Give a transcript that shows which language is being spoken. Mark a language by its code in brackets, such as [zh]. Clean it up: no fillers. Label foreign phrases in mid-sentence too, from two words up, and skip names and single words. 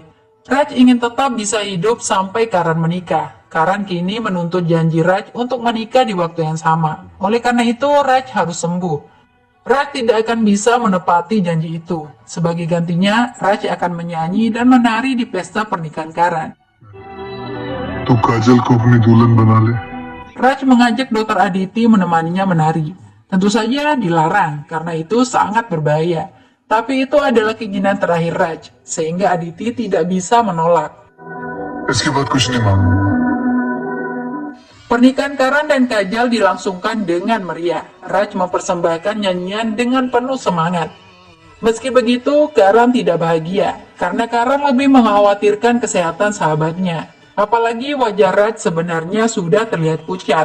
[id] Raj ingin tetap bisa hidup sampai Karen menikah. Karen kini menuntut janji Raj untuk menikah di waktu yang sama. Oleh karena itu, Raj harus sembuh. Raj tidak akan bisa menepati janji itu. Sebagai gantinya, Raj akan menyanyi dan menari di pesta pernikahan Karen. [hi] तू काजल को अपनी दुल्हन बना ले [id] Raj mengajak Dr. Aditi menemaninya menari. Tentu saja dilarang, karena itu sangat berbahaya. Tapi itu adalah keinginan terakhir Raj, sehingga Aditi tidak bisa menolak. [hi] इसके बाद कुछ नहीं मांगूंगा [id] Pernikahan Karen dan Kajal dilangsungkan dengan meriah. Raj mempersembahkan nyanyian dengan penuh semangat. Meski begitu, Karen tidak bahagia, karena Karen lebih mengkhawatirkan kesehatan sahabatnya. Apalagi wajah Raj sebenarnya sudah terlihat pucat.